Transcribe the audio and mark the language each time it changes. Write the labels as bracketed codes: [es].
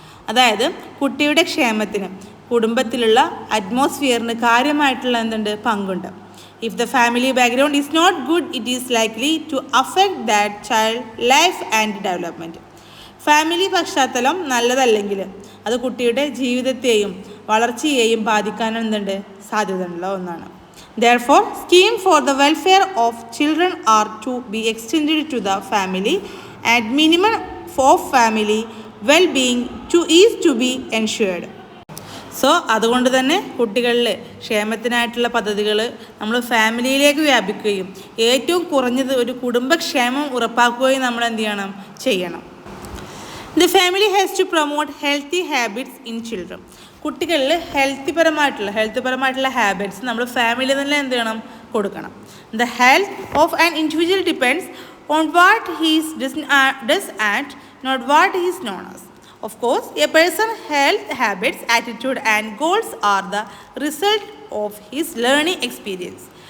[ml] അതായത് കുട്ടിയുടെ ക്ഷേമത്തിന് കുടുംബത്തിലുള്ള അറ്റ്മോസ്ഫിയറിന് കാര്യമായിട്ടുള്ള എന്തുണ്ട് പങ്കുണ്ട്. [en] If the family background is not good, it is likely to affect that child life and development. [ml] Family പശ്ചാത്തലം നല്ലതല്ലെങ്കിൽ അത് കുട്ടിയുടെ ജീവിതത്തെയും വളർച്ചയെയും ബാധിക്കാൻ എന്തുണ്ട് സാധ്യതയുള്ള ഒന്നാണ്. [en] Therefore, schemes for the welfare of children are to be extended to the family and minimum of family well-being is to be ensured. [ml] So അതുകൊണ്ട് തന്നെ കുട്ടികളിൽ ക്ഷേമത്തിനായിട്ടുള്ള പദ്ധതികൾ നമ്മൾ ഫാമിലിയിലേക്ക് വ്യാപിക്കുകയും ഏറ്റവും കുറഞ്ഞത് ഒരു കുടുംബക്ഷേമം ഉറപ്പാക്കുകയും നമ്മൾ എന്ത് ചെയ്യണം. [en] The family has to promote healthy habits in children. [ml] കുട്ടികളിൽ ഹെൽത്ത് പരമായിട്ടുള്ള ഹാബിറ്റ്സ് നമ്മൾ ഫാമിലി തന്നെ എന്ത് ചെയ്യണം കൊടുക്കണം. [en] The health of an individual depends on what he's does and not what he's known as. Of course a person health habits, attitude and goals are the result of his learning experience.